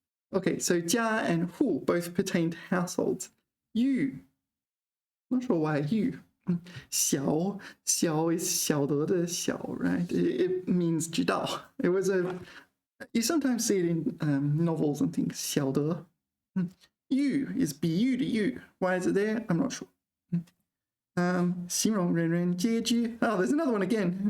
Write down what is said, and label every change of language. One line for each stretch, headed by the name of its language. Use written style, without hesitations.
English: Okay, so 家 and 户 both pertain to households. 喻, not sure why 喻. 晓 is 晓得的晓, right? It means 知道. It was you sometimes see it in novels and things. 晓得.喻 is 比喻的喻.Why is it there? I'm not sure.
Chinese: 形容人人皆知.
English: Oh, there's another one again.